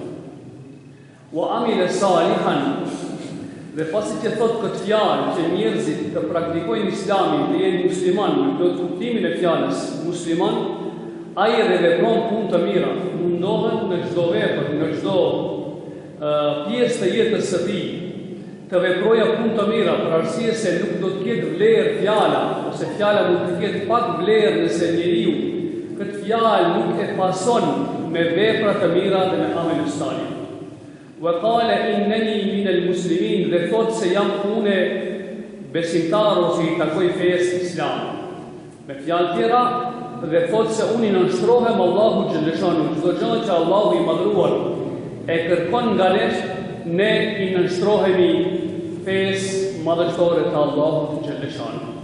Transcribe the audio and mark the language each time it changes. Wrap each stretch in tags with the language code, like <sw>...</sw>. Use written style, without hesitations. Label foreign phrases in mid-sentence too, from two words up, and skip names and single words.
<ar>وعمل صالحا,</ar> <sq>dhe pasi që thot këtë fjalë që njerëzit të praktikojnë Islamin, të jenë musliman, në plot kuptimin e fjalës musliman, ai edhe vepron punë të mira, mundohet në çdo vepër, në çdo pjesë të jetës së tij, të veproja punë të mira, për arsye se nuk do të ketë vlerë fjala, ose fjala mund të ketë pak vlerë nëse njeriu këtë fjalë nuk e pason me vepra të mira dhe me</sq> <ar>عمل صالح. وقال إنني من المسلمين,</ar> <sq>dhe thot se jam unë besimtar ose i takoj fesë Islam. Me fjalë tjera, dhe thot se unë i nënshtrohem Allahu</sq> <ar>جل شأنه,</ar> <sq>çdo gjë që Allahu i madhruar e kërkon nga ne, ne i nënshtrohemi fesë madhështore të Allahut</sq> <ar>جل شأنه.</ar>